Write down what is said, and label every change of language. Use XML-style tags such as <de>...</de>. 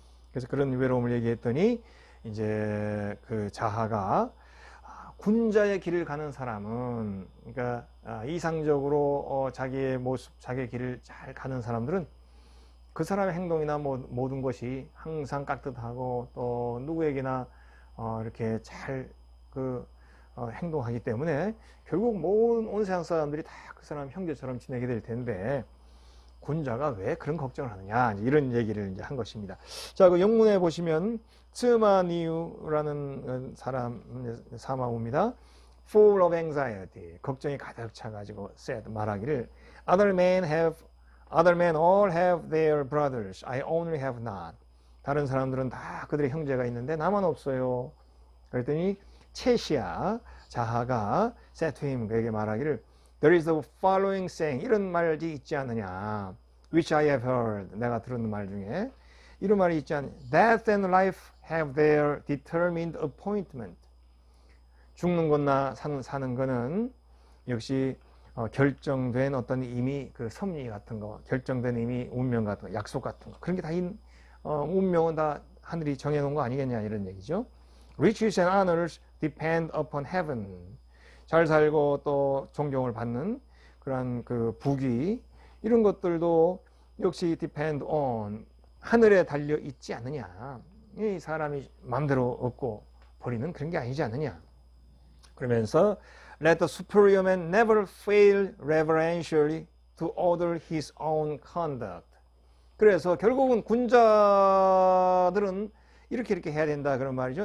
<ko>그래서 그런 외로움을 얘기했더니 이제 그 자하가 군자의 길을 가는 사람은 그러니까 이상적으로 자기의 모습, 자기의 길을 잘 가는 사람들은 그 사람의 행동이나 모든 것이 항상 깍듯하고 또 누구에게나 이렇게 잘 행동하기 때문에 결국 온 세상 사람들이 다 그 사람 형제처럼 지내게 될 텐데 군자가 왜 그런 걱정을 하느냐 이런 얘기를 이제 한 것입니다. 자, 그 영문에 보시면 츠마니우라는 사람 사마우입니다.</ko> <en>Full of anxiety,</en> <ko>걱정이 가득 차가지고</ko> <en>said</en> <ko>말하기를</ko> <en>Other men all have their brothers, I only have not.</en> <ko>다른 사람들은 다 그들의 형제가 있는데 나만 없어요. 그랬더니 체시아 자하가</ko> <en>said to him,</en> <ko>그에게 말하기를</ko> <en>There is the following saying,</en> <ko>이런 말이 있지 않느냐,</ko> <en>which I have heard,</en> <ko>내가 들은 말 중에 이런 말이 있지 않느냐,</ko> <en>Death and life have their determined appointment.</en> <ko>죽는 것나 사는 거는 역시 결정된 어떤 이미 그 섭리 같은 거, 결정된 이미 운명 같은 거, 약속 같은 거, 그런 게 다 운명은 다 하늘이 정해놓은 거 아니겠냐 이런 얘기죠.</ko> <en>Riches and honors depend upon heaven.</en> <ko>잘 살고 또 존경을 받는 그러한 그 부귀 이런 것들도 역시</ko> <en>depend on</en> <ko>하늘에 달려 있지 않느냐. 이 사람이 마음대로 얻고 버리는 그런 게 아니지 않느냐. 그러면서</ko> <en>Let the superior man never fail reverentially to order his own conduct.</en> <ko>그래서 결국은 군자들은 이렇게 해야 된다 그런 말이죠.</ko>